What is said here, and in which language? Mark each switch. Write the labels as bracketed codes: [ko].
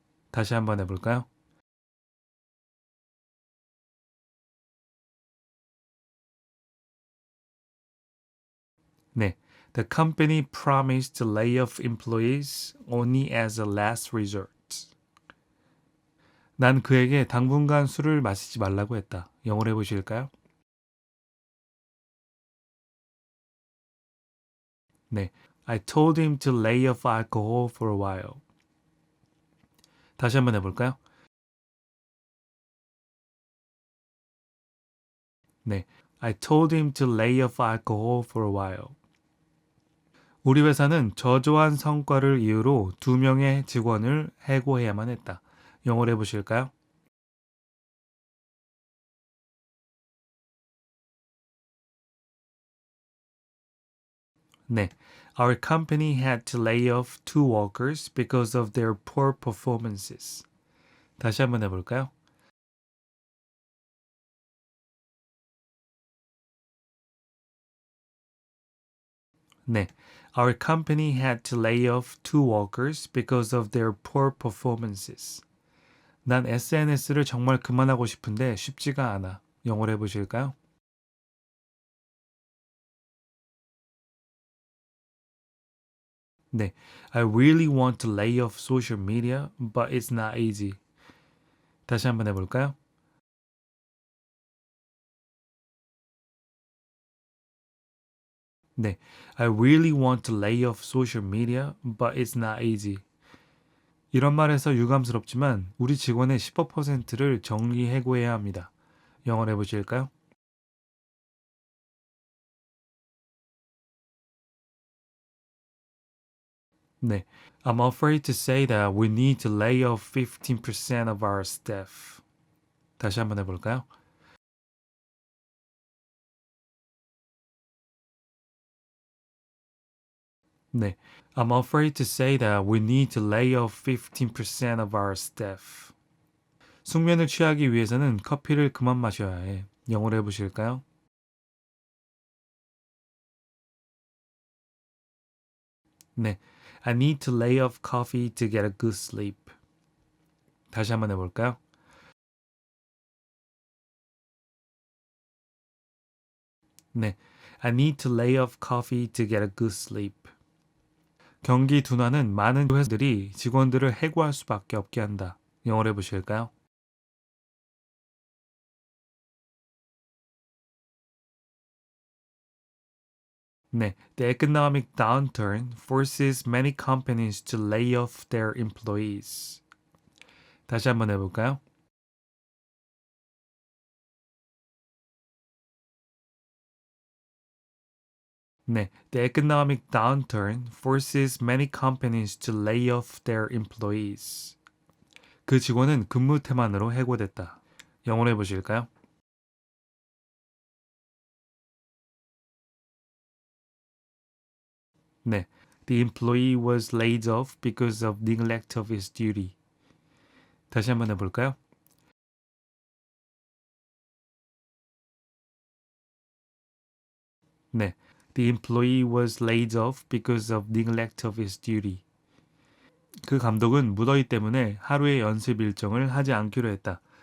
[ko] 다시 한번 해볼까요? 네. [en] The company promised to lay off employees only as a last resort. [ko] 난 그에게 당분간 술을 마시지 말라고 했다. 영어로 해보실까요? 네. [en] I told him to lay off alcohol for a while. [ko] 다시 한번 해볼까요? 네. [en] I told him to lay off alcohol for a while. [ko] 우리 회사는 저조한 성과를 이유로 2명의 직원을 해고해야만 했다. 영어로 해보실까요? 네. [en] Our company had to lay off 2 workers because of their poor performances. [ko] 다시 한번 해볼까요? 네. [en] Our company had to lay off 2 workers because of their poor performances. [ko] 난 SNS를 정말 그만하고 싶은데 쉽지가 않아. 영어로 해보실까요? 네. [en] I really want to lay off social media, but it's not easy. [ko] 다시 한번 해볼까요? 네. [en] I really want to lay off social media, but it's not easy. [ko] 이런 말에서 유감스럽지만 우리 직원의 15%를 정리해고해야 합니다. 영어로 해보실까요? 네. [en] I'm afraid to say that we need to lay off 15% of our staff. [ko] 다시 한번 해볼까요? 네, [en] I'm afraid to say that we need to lay off 15% of our staff. [ko] 숙면을 취하기 위해서는 커피를 그만 마셔야 해. 영어로 해보실까요? 네, [en] I need to lay off coffee to get a good sleep. [ko] 다시 한번 해볼까요? 네, [en] I need to lay off coffee to get a good sleep. [ko] 경기 둔화는 많은 회사들이 직원들을 해고할 수밖에 없게 한다. 영어로 해보실까요? 네, [en] the economic downturn forces many companies to lay off their employees. [ko] 다시 한번 해볼까요? 네, [en] the economic downturn forces many companies to lay off their employees. [ko] 그 직원은 근무 태만으로 해고됐다. 영어로 해보실까요? 네, [en] the employee was laid off because of neglect of his duty. [ko] 다시 한번 해볼까요? 네, [en] the employee was laid off because of neglect of his duty. [ko] 그 감독은 무더위 때문에 하루의 연습 일정을 하지 않기로 했다.